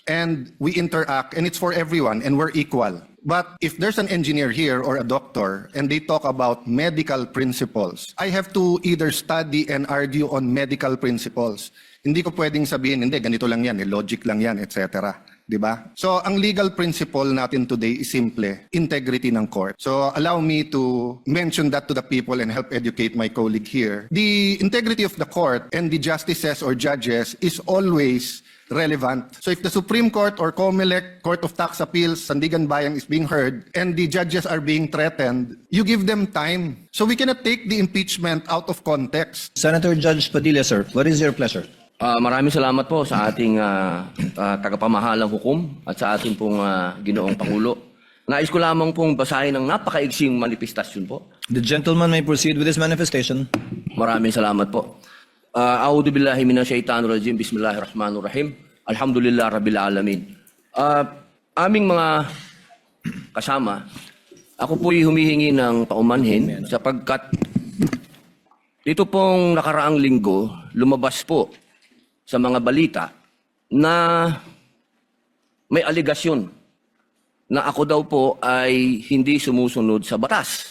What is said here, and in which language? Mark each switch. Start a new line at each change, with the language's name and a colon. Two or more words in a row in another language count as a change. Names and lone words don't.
English: And we interact, and it's for everyone, and we're equal. But if there's an engineer here or a doctor and they talk about medical principles, I have to either study and argue on medical principles.
Filipino: Hindi ko pwedeng sabihin, hindi, ganito lang yan, logic lang yan, etc. Diba? So, ang
English: legal principle
Filipino: natin
English: today is simple,
Filipino: integrity ng court.
English: So, allow me to mention that to the people and help educate my colleague here. The integrity of the court and the justices or judges is always relevant. So if the Supreme Court or COMELEC, Court of Tax Appeals, Sandigan Bayan is being heard and the judges are being threatened, you give them time. So we cannot take the impeachment out of context. Senator Judge Padilla, sir, what is your pleasure?
Filipino: Maraming salamat po sa ating tagapamahalang hukom at sa ating pong ginoong Pangulo. Nais ko lamang pong basahin ng napakaigsing manifestasyon po.
English: The gentleman may proceed with his manifestation.
Filipino: Maraming salamat po.
Arabic: أعوذ بالله من الشيطان الرجيم. بسم الله الرحمن الرحيم. الحمد لله رب العالمين.
Filipino: Aming mga kasama, ako po'y humihingi ng paumanhin sapagkat dito pong nakaraang linggo, lumabas po sa mga balita na may aligasyon na ako daw po ay hindi sumusunod sa batas.